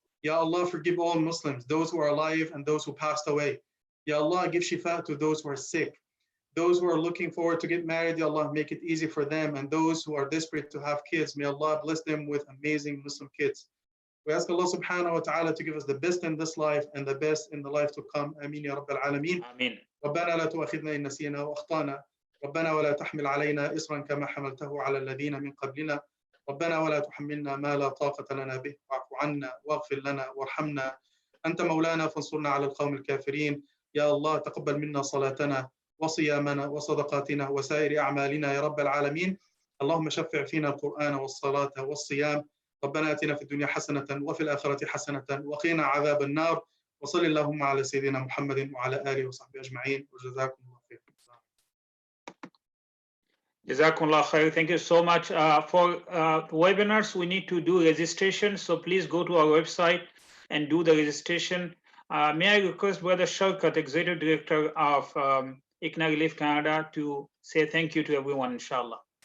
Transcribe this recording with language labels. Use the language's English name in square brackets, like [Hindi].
[English] Ya Allah, forgive all Muslims, those who are alive and those who passed away. Ya Allah, give shifa to those who are sick. Those who are looking forward to get married, Ya Allah, make it easy for them. And those who are desperate to have kids, may Allah bless them with amazing Muslim kids. We ask Allah subhanahu wa ta'ala to give us the best in this life and the best in the life to come. Ameen ya Rabbil Alameen. Ameen. [Arabic] ربنا لا تؤاخذنا إن نسينا وأخطأنا ربنا ولا تحمل علينا إصرا كما حملته على الذين من قبلنا ربنا ولا تحملنا ما لا طاقة لنا به واعف عنا واغفر لنا وارحمنا أنت مولانا فانصرنا على القوم الكافرين. يا الله تقبل منا صلاتنا وصيامنا وصدقاتنا وسائر أعمالنا يا رب العالمين. اللهم شفع فينا القرآن والصلاة والصيام. ربنا آتنا في الدنيا حسنة وفي الآخرة حسنة وقنا عذاب النار. وصل اللهم على سيدنا محمد وعلى آله وصحبه أجمعين وجزاكم الله خير. [English] Jazakumullah khair. Thank you so much. For webinars, we need to do registration. So please go to our website and do the registration. May I request Brother Shaukat, Executive Director of ICNA Relief Canada, to say thank you to everyone, inshallah.